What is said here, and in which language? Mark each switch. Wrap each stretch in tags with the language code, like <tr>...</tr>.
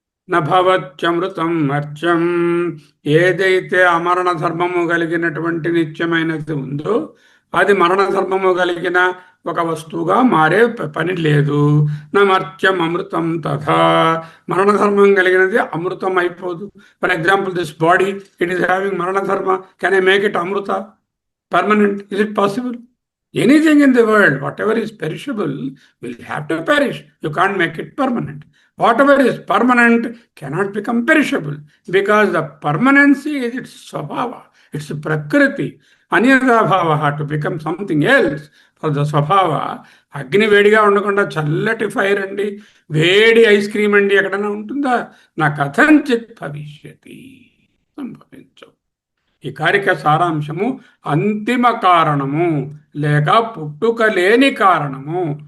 <sa>నభవత్యమృతం మర్త్యం,</sa> <te>ఏదైతే అమరణ ధర్మము కలిగినటువంటి నిత్యమైనది ఉందో అది మరణ ధర్మము కలిగిన ఒక వస్తువుగా మారే పని లేదు.</te> <sa>నమర్త్యం అమృతం తథా,</sa> <te>మరణ ధర్మం కలిగినది అమృతం అయిపోదు.</te> <en>For example, this body, it is having మరణ ధర్మ. Can I make it అమృత, permanent? Is it possible? Anything in the world, whatever is perishable, will have to perish. You can't make it permanent. Whatever is permanent cannot become perishable, because the permanency is its swabhava, its prakriti. Anyada bhava to become something else for the swabhava.</en> <te>అగ్ని వేడిగా ఉండకుండా చల్లటి fire అండి, వేడి ice cream అండి ఎక్కడైనా ఉంటుందా?</te> <sa>నా కథంచిత్ భవిష్యతి, సంభవించవు.</sa> <te>ఈ కారిక సారాంశము అంతిమ కారణము లేక పుట్టుక లేని కారణము.</te>